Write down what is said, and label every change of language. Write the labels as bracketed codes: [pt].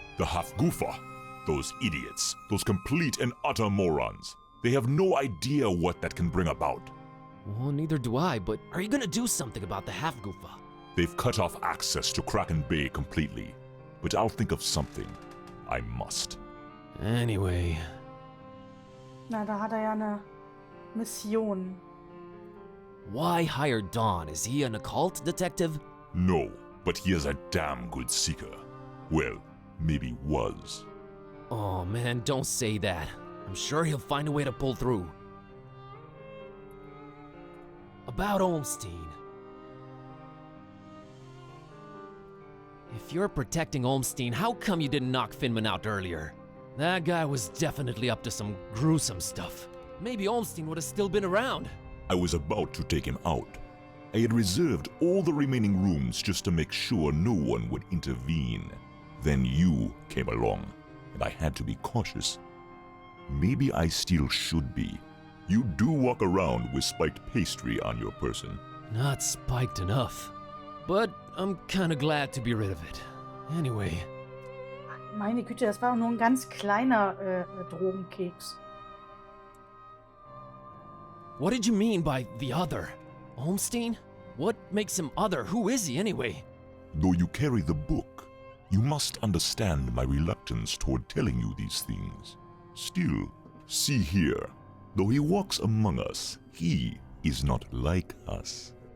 [en] The Half-Goofa. Those idiots. Those complete and utter morons. They have no idea what that can bring about. Well, neither do I, but are you gonna do something about the Half-Goofa? They've cut off access to Kraken Bay completely. But I'll think of something. I must. Anyway. [de] Na, da hat ja eine Mission. [en] Why hire Dawn? Is he an occult detective? No, but he is a damn good seeker. Well, maybe was. Oh man, don't say that. I'm sure he'll find a way to pull through. About Olmstein. If you're protecting Olmstein, how come you didn't knock Finman out earlier? That guy was definitely up to some gruesome stuff. Maybe Olmstein would have still been around. I was about to take him out. I had reserved all the remaining rooms just to make sure no one would intervene. Then you came along, and I had to be cautious. Maybe I still should be. You do walk around with spiked pastry on your person. Not spiked enough. But I'm kinda glad to be rid of it. Anyway. [de] Meine Güte, das war nur ein ganz kleiner Drogenkeks. [en] What did you mean by the other? Olmstein? What makes him other? Who is he anyway? Though you carry the book, you must understand my reluctance toward telling you these things. Still, see here, though he walks among us, he is not like us.